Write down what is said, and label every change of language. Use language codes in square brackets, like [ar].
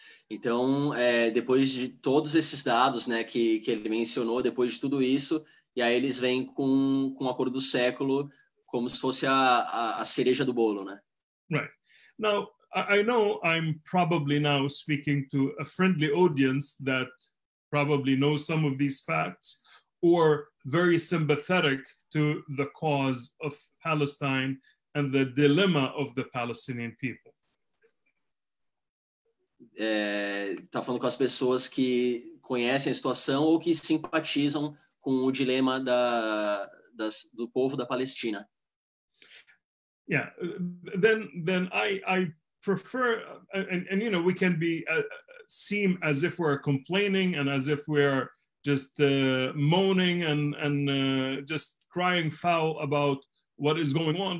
[pt] Então, depois de todos esses dados, né, que ele mencionou, depois de tudo isso, e aí eles vêm com o acordo do século como se fosse a cereja do bolo, né? [en] Right. Now, I know I'm probably now speaking to a friendly audience that probably knows some of these facts or very sympathetic to the cause of Palestine and the dilemma of the Palestinian people. [pt] Tá falando com as pessoas que conhecem a situação ou que simpatizam com o dilema do povo da Palestina. [en] Yeah, then I prefer, and you know, we can be seem as if we're complaining and as if we're just moaning and just crying foul about what is going on.